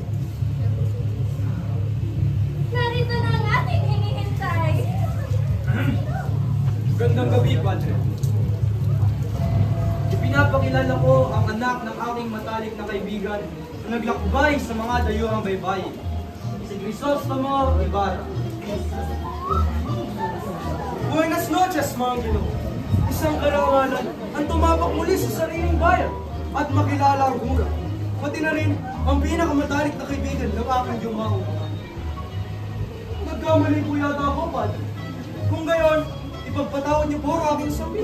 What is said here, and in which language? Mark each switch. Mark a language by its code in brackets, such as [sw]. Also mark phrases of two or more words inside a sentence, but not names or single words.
[tl] Narito na ang ating hinihintay. Gandang gabi, Padre. Ipinapakilala ko ang anak ng aking matalik na kaibigan na naglakbay sa mga dayuhang baybayin, si Crisostomo Ibarra. [es] Buenas noches, [tl] mga Ginoo. Isang karangalan ang tumapak muli sa sariling bayan at makilala ang gura. Pati na rin ang pinakamatalik na kaibigan ng aking yumao. Nagkamali po yata ako, Padre. Kung gayon, ipagpatawad niyo po ang aking sabi.